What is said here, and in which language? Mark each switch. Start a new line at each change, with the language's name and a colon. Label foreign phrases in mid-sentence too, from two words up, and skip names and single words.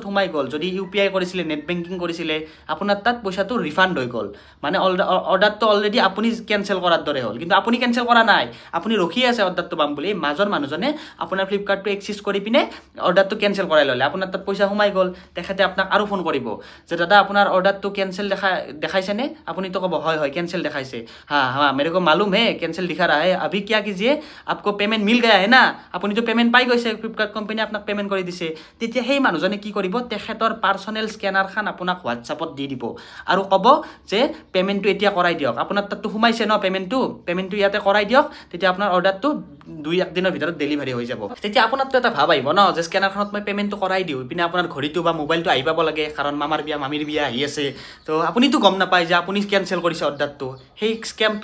Assamese: সোমাই গল যদি ইউপিআই কৰিছিলে নেট বেংকিং কৰিছিলে আপোনাৰ তাত পইচাটো ৰিফান্ড হৈ গল মানে অৰ্ডাৰটো অলৰেডি আপুনি কেনসেল কৰাৰ দৰে হল কিন্তু আপুনি কেনসেল কৰা নাই আপুনি ৰখি আছে অৰ্ডাৰটো পাম বুলি মাজৰ মানুহজনে আপোনাৰ Flipkartটো এক্সেস কৰি পিনে অৰ্ডাৰটো কেনসেল কৰাই ললে আপোনাৰ তাত পইচা সোমাই গল তেখেতে আপোনাক আৰু ফোন কৰিব যে দাদা আপোনাৰ অৰ্ডাৰটো কেনসেল দেখাইছে নে আপুনি তো কব হয় কেনসেল দেখাইছে
Hindi: हाँ मेरे को मालूम है कैंसिल दिखा रहा है अभी क्या कीजिए आपको पेमेंट मिल गया है ना
Assamese: আপুনি তো পেমেন্ট পাই গৈছে Flipkart কোম্পানী আপোনাক পেমেন্ট কৰি দিছে তেতিয়া সেই মানুহজনে কি কৰিব তেখেতৰ পাৰ্সোনেল স্ক্যানাৰ খান আপোনাক হোৱাটছআপত দি দিব আৰু কব যে পেমেন্টটো এতিয়া কৰাই দিয়ক আপোনাৰ তাতটো সোমাইছে ন পেমেন্টটো ইয়াতে কৰাই দিয়ক তেতিয়া আপোনাৰ অৰ্ডাৰটো 2-1 দিনৰ ভিতৰত ডেলিভাৰী ডেলিভাৰী হৈ যাব তেতিয়া আপোনাৰতো এটা ভাব আহিব ন যে স্কেনাৰখনত মই পেমেণ্টটো কৰাই দিওঁ ইপিনে আপোনাৰ ঘড়ীটো বা মোবাইলটো আহি পাব লাগে কাৰণ মামাৰ বিয়া মামীৰ বিয়া আহি আছে তো আপুনিতো গম নাপায় যে আপুনি কেনচেল কৰিছে অৰ্ডাৰটো সেই স্কেমটো